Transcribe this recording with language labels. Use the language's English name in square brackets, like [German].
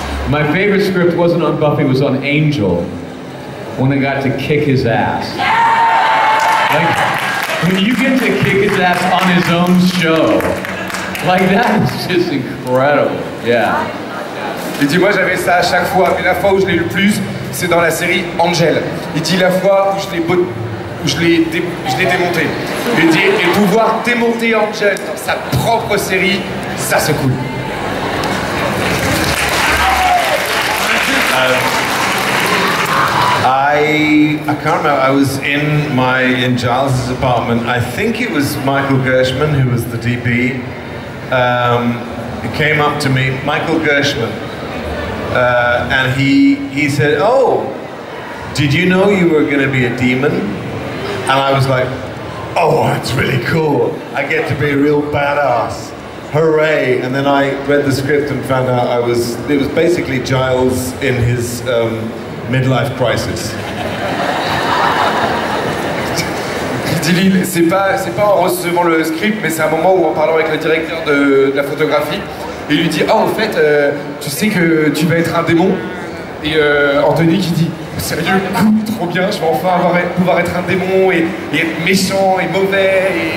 [English] My favorite script wasn't on Buffy, it was on Angel, when I got to kick his ass. Like, when you get to kick his ass on his own show, like that is just incredible, yeah. [French] Il dit moi j'avais ça à chaque fois, mais la fois où je l'ai eu le plus, c'est dans la série Angel. Il dit la fois où je l'ai démonté. Il dit et pouvoir démonter Angel dans sa propre série, ça c'est cool. [English] I can't remember. I was in Giles' apartment. I think it was Michael Gershman who was the DP. He came up to me, Michael Gershman, and he said, "Oh, did you know you were going to be a demon?" And I was like, "Oh, that's really cool. I get to be a real badass. Hooray!" And then I read the script and found out it was basically Giles in his midlife crisis. [French] Il dit c'est pas en recevant le script, mais c'est un moment où en parlant avec le directeur de la photographie, il lui dit en fait tu sais que tu vas être un démon, et Anthony qui dit sérieux, cool, trop bien, je vais enfin pouvoir être un démon et être méchant et mauvais